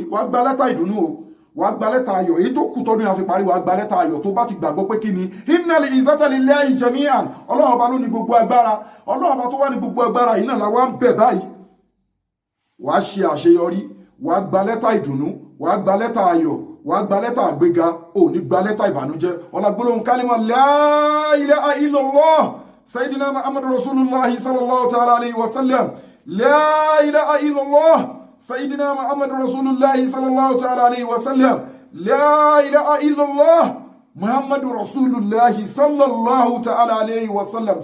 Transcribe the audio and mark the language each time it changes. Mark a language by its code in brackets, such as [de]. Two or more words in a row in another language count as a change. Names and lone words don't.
[yo] wàá gba lẹ́tà ìdùnnú o, wàá gba lẹ́tà ayọ̀, èyí tó kù tọ́dún yẹn á fi parí wàá gba lẹ́tà ayọ̀ tó bá ti gbàgbọ́ pé kí ni [ar] إن العزة لله جميعا. [yo] Ọlọ́run ọba ló ní gbogbo agbára, Ọlọ́run ọba tó wà ní gbogbo agbára yìí náà làwa ń bẹ̀ báyìí. wàá ṣe àṣeyọrí, wàá gba lẹ́tà ìdùnnú, wàá gba lẹ́tà ayọ̀, wàá gba lẹ́tà àgbéga, ò ní gba lẹ́tà ìbànújẹ́. ọlágbólóhùn kálímà [ar] لا إله إلا الله سيدنا محمد رسول الله صلى الله تعالى عليه وسلم. لا إله إلا الله سيدنا محمد رسول الله صلى الله تعالى عليه وسلم. لا إله إلا الله محمد رسول الله صلى الله تعالى عليه وسلم.